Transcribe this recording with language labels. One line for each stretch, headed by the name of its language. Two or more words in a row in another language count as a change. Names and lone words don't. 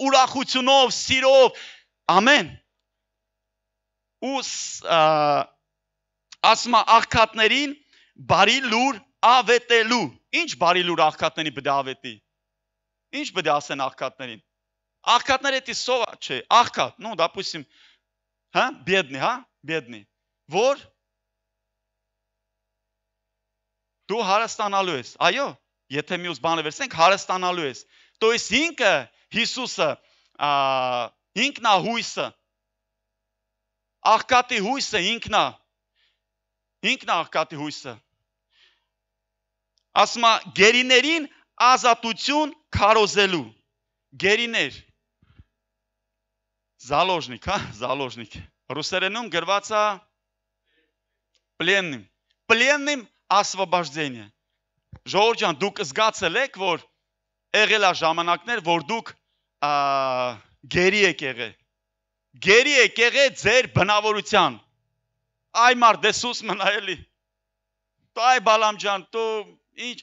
Armenian: ուրախությունով, սիրով, ամեն։ Ու ասում է աղքատներին բարի լուր ավետելու։ Ինչ բարի լուր աղքատներին պետք է ավետի։ Ինչ պետք է ասեն աղքատներին։ Աղքատները դա սովա չէ, աղքատ,
Russian: ну, допустим, հա, бедный, հա, бедный,
Armenian: որ դու հարստանալու ես։ Այո, եթե մյուս բանը վերցնենք, հարստանալու ես։
Russian: То есть
Armenian: ինքը Հիսուսը ինքնա հույսը։ Աղքատի հույսը ինքնա աղքատի հույսը։ Ասում է գերիներին ազատություն քարոզելու։ Գերիներ։ Заложник, հա, заложник։ Ռուսերենում գրված է пленным։
Russian: Пленным освобождение։
Armenian: Ժողովուրդ ջան, դուք զգացել եք, որ եղել է ժամանակներ, որ դուք գերի եք եղել։ Գերի եք եղել ձեր բնավորության։ Այ մարդ դեսուս մնա էլի։ Այ բալամ ջան, դու ինչ